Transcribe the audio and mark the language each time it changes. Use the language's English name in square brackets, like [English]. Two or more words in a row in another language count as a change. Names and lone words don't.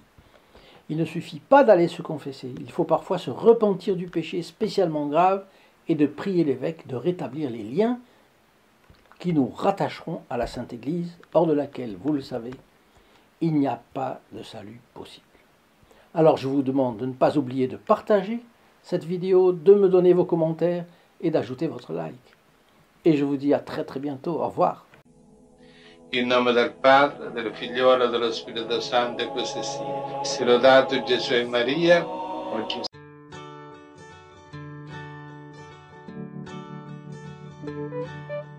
[French] Il ne suffit pas d'aller se confesser, il faut parfois se repentir du péché spécialement grave et de prier l'évêque de rétablir les liens qui nous rattacheront à la Sainte Église, hors de laquelle, vous le savez, il n'y a pas de salut possible. Alors je vous demande de ne pas oublier de partager cette vidéo, de me donner vos commentaires et d'ajouter votre like. Et je vous dis à très bientôt. Au revoir. [Italian] In nome del Padre, del Figliolo e dello Spirito Santo, e così sia. Sia lodato Gesù e Maria, oggi e sempre.